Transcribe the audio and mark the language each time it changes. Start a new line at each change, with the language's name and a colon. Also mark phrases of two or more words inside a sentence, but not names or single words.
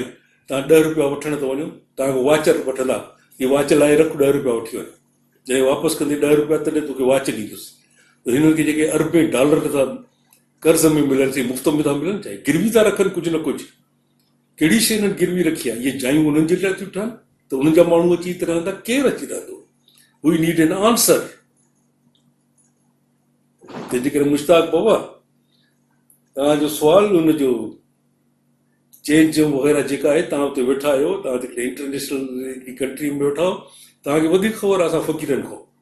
Sindhi: तव्हां 10 रुपया वठण त वञो, तव्हांखे वाच वठंदा, हीअ वाच लाइ रख, 10 रुपया वठी वञ, जॾहिं वापसि कंदे 10 रुपया तॾहिं तोखे वाच ॾींदुसि। त हिननि खे जेके अरबें डॉलर था कर्ज़ में मिलनि, से मुफ़्त में था मिलनि, चाहे गिरवी था रखनि कुझु न कुझु। कहिड़ी शइ हिननि गिरवी रखी आहे? इहे जायूं उन्हनि जे लाइ थियूं ठहनि त उन्हनि जा माण्हू अची रहंदा, केरु अची रहंदो?
English: We need an answer.
Sindhi: तंहिंजे करे मुश्ताक बाबा, तव्हांजो सुवाल हुनजो चेंज वग़ैरह जेका आहे, तव्हां हुते वेठा आहियो, तव्हां हिकिड़े
English: international country
Sindhi: में वेठा आहियो, तव्हांखे वधीक ख़बर आहे असां फ़क़ीरनि खां।